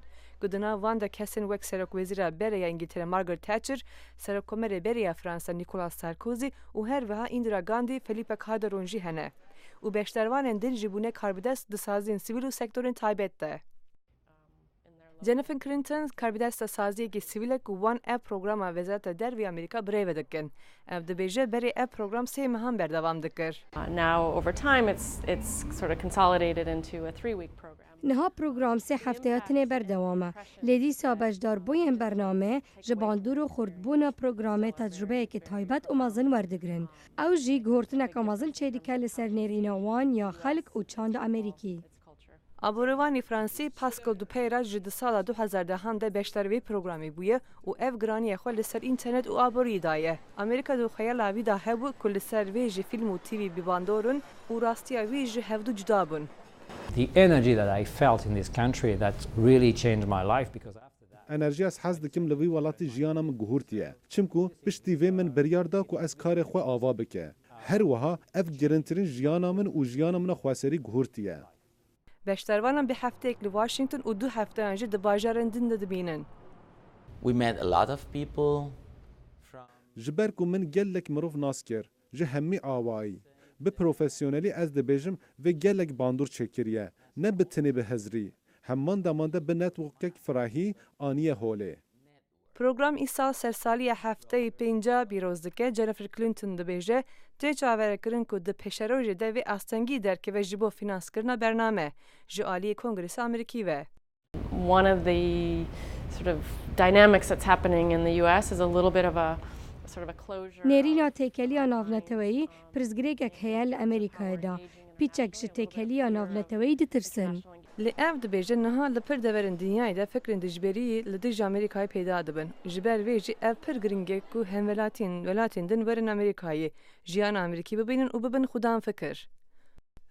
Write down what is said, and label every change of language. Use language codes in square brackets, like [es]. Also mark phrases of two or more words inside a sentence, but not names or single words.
[ku] Ku di nav van de kesên wek Serokwezîra Bereya Îngîltere Margaret Thatcher, Serokkomerê Bereya Fransa Nicolas Sarkozy û her wiha Indira Gandhi, Felipe Calderón jî hene. Û beşdarvanên din jî bûne karbidest di saziyên sivîl û sektorên taybet de. Jennifer Clinton karbidesta saziyekî sivîl ku wan ev programa Wezareta Dervê Amerîka birêve dikin. Ev dibêje berê ev program sê mehan berdewam dikir. [en] Now over time it's sort of consolidated into a 3-week program. [ku] Niha program sê hefteyatine berdewame. Lê dîsa beşdarbûyên bername ji bandor û xurtbûna programê tecrübeyekî taybet û mezin werdigirin. Ew jî guhortineka mezin çêdike li ser nêrîna wan ya xelk û çanda Amerîkî. Aborêvanî Fransî Pascal Dupeyra ji di sala 2010 de beşdarî vê programê bûye û ev giraniyê xwe li ser înternet û aborî daye. Amerîka di xeyala wî da hebû ku li ser vê jî fîlm û TV bîbandorin û rastiya wî ji hevdû cuda bûn. [en] The energy that I felt in this country that really changed my life because after that [ku] enerjiya hez dikim li vî welatî jiyana min guhurtiye. Çimku piştî vê min biryar da ku ez karê xwe ava bike. Her wiha ev girintirîn jiyana min û jiyana min a xweserî guhurtiye. Beşdarvanan bi hefteyek li Washington û 2 hefteyan jî di bajarên din de dibînin. [en] We met a lot of people from [ku] Ji ber ku min gelek mirov nas kir, ji hemî awayî. Bi profesyonelî ez dibêjim vê gelek bandor çêkiriye, ne bi tinê bi hezrî. Hemman demanda bi networkek firahî aniye holê. Program îsal sersaliya hefteyê pênca pîroz dike. Jennifer Clinton dibêje tê çaverekirin ku di pêşerojê de vê astengî derkeve ji bo fînanskirina bername ji aliyê Kongresa Amerîkî ve. [en] One of the sort of dynamics that's happening in the US is a little bit of a sort of a closure. [ku] Nêrîna têkeliya navneteweyî pirsgirêkek heye li Amerîkayê da. Pîçek ji têkeliya navneteweyî ditirsin. Li ev dibêje niha li pir deverên dinyayê de fikrên dijberiyî li dijî Amerîkayê peyda dibin. Ji ber vê jî ev pir giring e ku hemwelatên welatên din werin Amerîkayê, jiyana Amerîkî bibînin û bibin xudan fikir.